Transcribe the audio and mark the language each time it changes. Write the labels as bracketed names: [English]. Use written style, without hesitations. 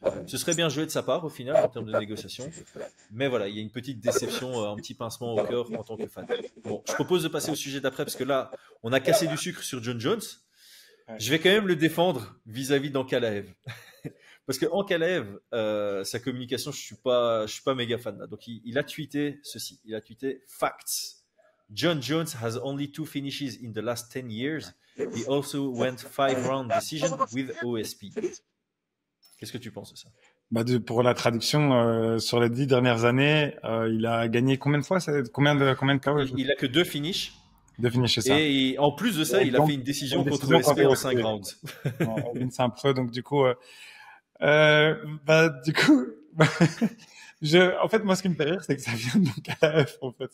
[French] Ce serait bien joué de sa part au final en termes de négociation, mais voilà, il y a une petite déception, un petit pincement au cœur en tant que fan. Bon, je propose de passer au sujet d'après parce que là on a cassé du sucre sur John Jones. Je vais quand même le défendre vis-à-vis d'Ankalaev. Parce que Ankalaev, sa communication, je suis pas méga fan là. Donc il a tweeté ceci. Il a tweeté facts. [English] John Jones has only 2 finishes in the last 10 years. He also went 5-round decision with OSP. [French] Qu'est-ce que tu penses de ça? Pour la traduction, sur les 10 dernières années, il a gagné combien de fois? Combien de KO? Il a que 2 finishes. De finisher ça. Et en plus de ça, il a fait une décision contre OSP en 5 rounds. C'est un peu, donc du coup, en fait, moi, ce qui me fait rire, c'est que ça vient de Ankalaev, en fait.